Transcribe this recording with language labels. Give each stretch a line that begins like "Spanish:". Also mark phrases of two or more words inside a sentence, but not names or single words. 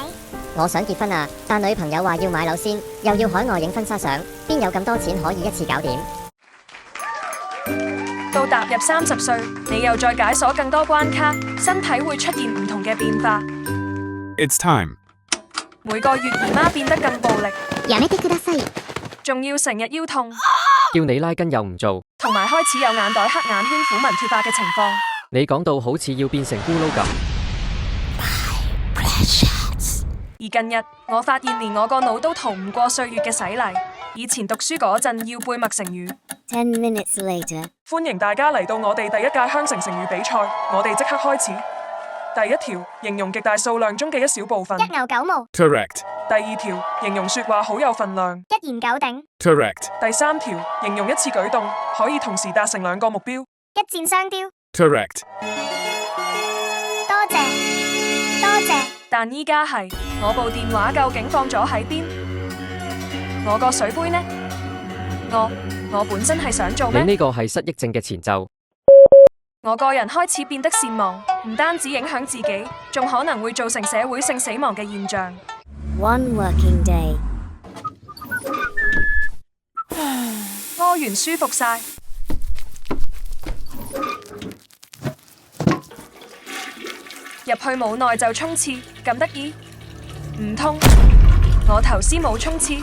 Cantonese: 我想結婚啊，但女朋友話要買樓先，又要海外影婚紗相，邊有咁多錢可以一次搞掂？到踏入30歲，你又再解鎖更多關卡，身體會出現唔同嘅變化。
English: It's time。
Cantonese: 每個月姨媽變得更暴力，
Japanese: やめてください。
Cantonese: 仲要成日腰痛，叫你拉筋又唔做，同埋開始有眼袋、黑眼圈、虎紋脫髮嘅情況。你講到好似要變成咕嚕咁。而近日，我發現連我個腦都逃唔過歲月嘅洗禮。以前讀書嗰陣要背默成語。
English: 10 minutes later，
Cantonese: 歡迎大家嚟到我哋第一屆香城成語比賽，我哋即刻開始。第一條，形容極大數量中嘅一小部分。一牛九毛，
English: Correct。
Cantonese: 第二條，形容說話好有分量。一言九鼎，
English: Correct。
Cantonese: 第三條，形容一次舉動可以同時達成2個目標。一箭雙雕。
English: Correct。
Cantonese: 多謝，多謝。但依家係我部電話究竟放咗喺邊？我個水杯呢？我本身係想做咩？你呢個係失憶症嘅前奏。我個人開始變得善忘，唔單止影響自己，仲可能會造成社會性死亡嘅現象。
English: One working day，
Cantonese: 屙完舒服晒，入去冇耐就沖廁，咁得意？唔通我頭先冇沖廁？